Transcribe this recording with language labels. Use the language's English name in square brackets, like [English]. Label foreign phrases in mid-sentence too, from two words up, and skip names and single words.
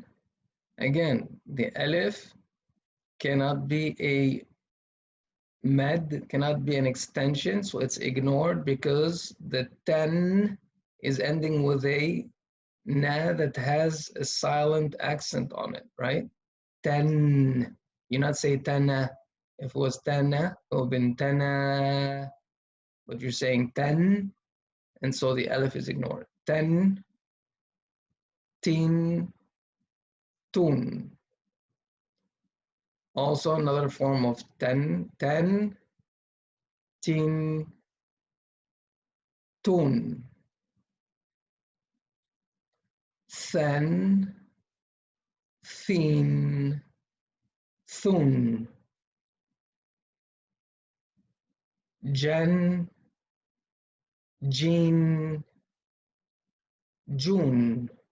[English] Again, the alif cannot be a med, cannot be an extension, so it's ignored because the ten is ending with a na that has a silent accent on it, right? Ten. You not say tana. If it was tana, it would have been tana, but you're saying ten, and so the alif is ignored. Ten, tin, tun. Also another form of ten, tin, tun. Than, thin, thun. Jan, jin, jun.